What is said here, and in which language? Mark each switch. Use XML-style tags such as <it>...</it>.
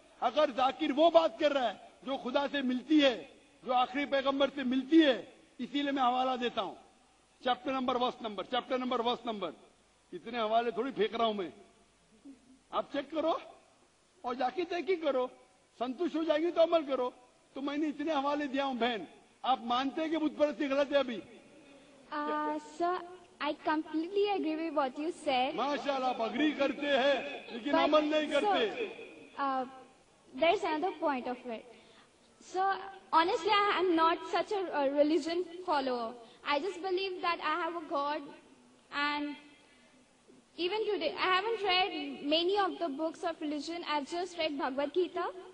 <ur>اگر ذاکر وہ بات کر رہا ہے جو خدا سے ملتی ہے، جو آخری پیغمبر سے ملتی ہے، اسی لیے میں حوالہ دیتا ہوں، چیپٹر نمبر ورس نمبر. اتنے حوالے تھوڑی پھینک رہا ہوں میں، آپ چیک کرو اور جا کے تحقیق کرو، سنتوش ہو جائے گی تو عمل کرو. تو میں نے اتنے حوالے دیا ہوں. بہن، آپ مانتے ہیں کہ بت پرستی غلط ہے ابھی؟</ur> <en>Sir, I completely agree with what you said.</en> <ur>ماشاءاللہ آپ اگری کرتے ہیں لیکن عمل نہیں کرتے.</ur> <en>Sir, there's another point of it. So, honestly, I am not such a religion follower. I just believe that I have a God, and even today, I haven't read many of the books of religion. I've just read Bhagavad Gita.</en>